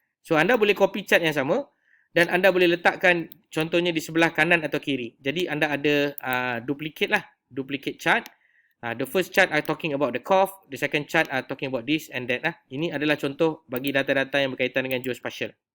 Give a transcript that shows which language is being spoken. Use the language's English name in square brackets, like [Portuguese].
[Malay] So anda boleh copy chart yang sama dan anda boleh letakkan contohnya di sebelah kanan atau kiri. Jadi anda ada duplicate lah. Duplicate chart. [English] The first chart are talking about the cough. The second chart are talking about this and that lah. [Malay] Ini adalah contoh bagi data-data yang berkaitan dengan geospatial.